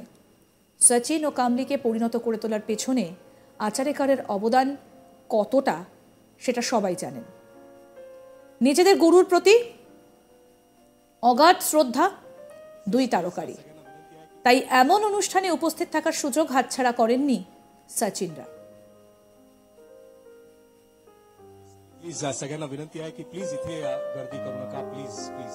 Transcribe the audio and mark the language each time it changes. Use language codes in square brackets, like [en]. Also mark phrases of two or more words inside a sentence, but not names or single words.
[bn] সচিন ও কাম্বলিকে পরিণত করে তোলার পেছনে আচারেকারের অবদান কতটা সেটা সবাই জানেন। নিজেদের গুরুর প্রতি অগাধ শ্রদ্ধা দুই তারকারই, তাই এমন অনুষ্ঠানে উপস্থিত থাকার সুযোগ হাতছাড়া করেননি সচিনরা। [mr] प्लीज सगळ्यांना विनंती आहे की प्लीज इथे गर्दी करू नका, प्लीज प्लीज.